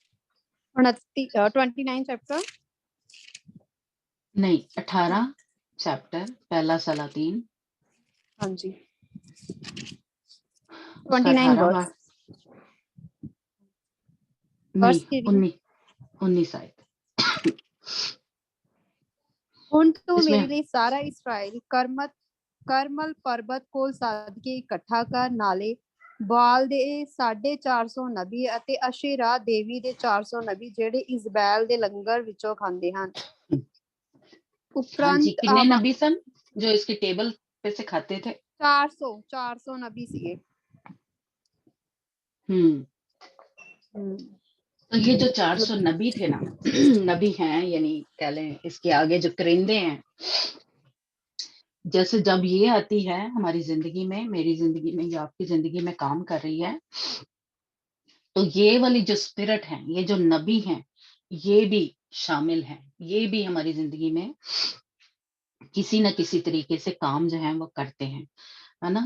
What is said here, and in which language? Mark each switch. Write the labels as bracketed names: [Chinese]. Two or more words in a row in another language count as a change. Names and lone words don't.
[Urdu] 29 چیپٹر نہیں 18 چیپٹر پہلا سلاطین، ہاں جی اس کا 29 18 ورس نہیں کی ریڈنگ 19 آیت. [Punjabi] ਹੁਣ ਤੂੰ [Urdu] اس میں [Punjabi] ਮੇਰੇ ਲਈ ਸਾਰਾ ਇਸਰਾਇਲ ਕਰਮਲ ਪਰਬਤ ਕੋਲ ਸੱਦ ਕੇ ਇਕੱਠਾ ਕਰ, ਨਾਲੇ ਬਾਲ ਦੇ 450 ਨਬੀ ਅਤੇ ਅਸ਼ੇਰਾ ਦੇਵੀ ਦੇ 400 ਨਬੀ ਜਿਹੜੇ ਇਜ਼ਬੈਲ ਦੇ ਲੰਗਰ ਵਿੱਚੋਂ ਖਾਂਦੇ ਹਨ. [Urdu] ہاں جی، [Punjabi] ਉਪਰੰਤ [Urdu] کتنے نبی سن جو اس کی ٹیبل پہ سے کھاتے تھے؟ [Punjabi] 400 نبی ਸੀਗੇ. [Urdu] تو یہ جو 400 نبی تھے نا، نبی ہیں، یعنی کہہ لیں اس کے آگے جو کرندے ہیں، جیسے جب یہ آتی ہے ہماری زندگی میں، میری زندگی میں یا آپ کی زندگی میں کام کر رہی ہے، تو یہ والی جو اسپرٹ ہے، یہ جو نبی ہیں، یہ بھی شامل ہیں، یہ بھی ہماری زندگی میں کسی نہ کسی طریقے سے کام جو ہے وہ کرتے ہیں، ہے نا.